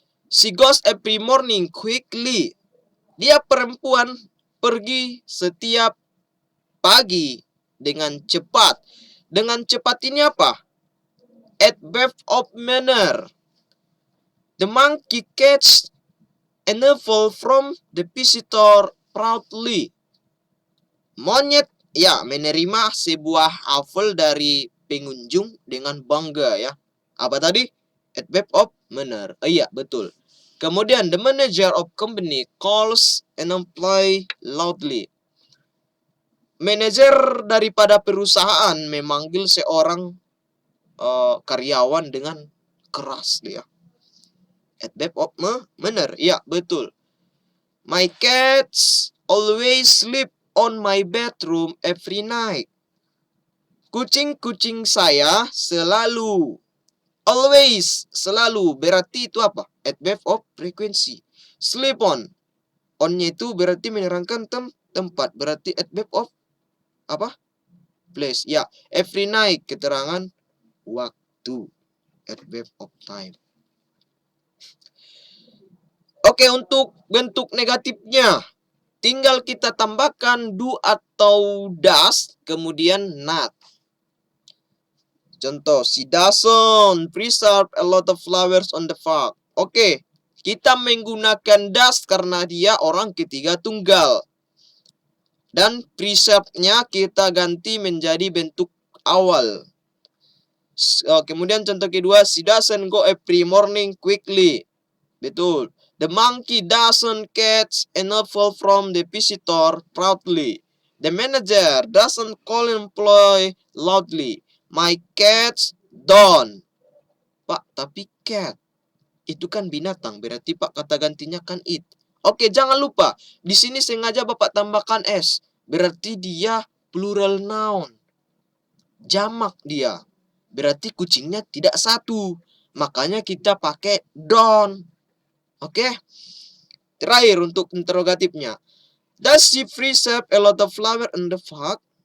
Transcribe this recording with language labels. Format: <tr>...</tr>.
<en>She goes every morning quickly.</en> <id>Dia perempuan pergi setiap pagi dengan cepat. Dengan cepat ini apa?</id> <en>Adverb of manner. The monkey catches an apple from the visitor proudly.</en> <id>Monyet menerima sebuah apel dari pengunjung dengan bangga ya. Apa tadi?</id> <en>Adverb of manner.</en> <id>Iya, betul. Kemudian</id> <en>the manager of company calls an employee loudly.</en> <id>Manajer daripada perusahaan memanggil seorang karyawan dengan keras dia.</id> <en>Adverb of manner.</en> <id>Iya, betul.</id> <en>My cats always sleep on my bedroom every night.</en> <id>Kucing-kucing saya selalu.</id> <en>Always,</en> <id>selalu. Berarti itu apa?</id> <en>Adverb of frequency. Sleep on.</en> <id>On-nya itu berarti menerangkan tempat. Berarti</id> <en>adverb of</en> <id>apa?</id> <en>Place.</en> <id>Ya,</id> <en>every night.</en> <id>Keterangan waktu.</id> <en>Adverb of time.</en> <id>Oke, untuk bentuk negatifnya. Tinggal kita tambahkan do atau does, kemudian not. Contoh,</id> <en>she doesn't preserve a lot of flowers on the farm.</en> <id>Oke, kita menggunakan does karena dia orang ketiga tunggal. Dan preserve-nya kita ganti menjadi bentuk awal. Kemudian contoh kedua,</id> <en>she doesn't go every morning quickly.</en> <id>Betul.</id> <en>The monkey doesn't catch an apple from the visitor proudly. The manager doesn't call an employee loudly. My cats don't.</en> <id>Pak, tapi cat itu kan binatang, berarti Pak kata gantinya kan it. Oke, jangan lupa di sini sengaja Bapak tambahkan s, berarti dia plural noun. Jamak dia. Berarti kucingnya tidak satu. Makanya kita pakai don't. Oke. Terakhir untuk interrogatifnya.</id> <en>Does she preserve a lot of flower in the park?</en>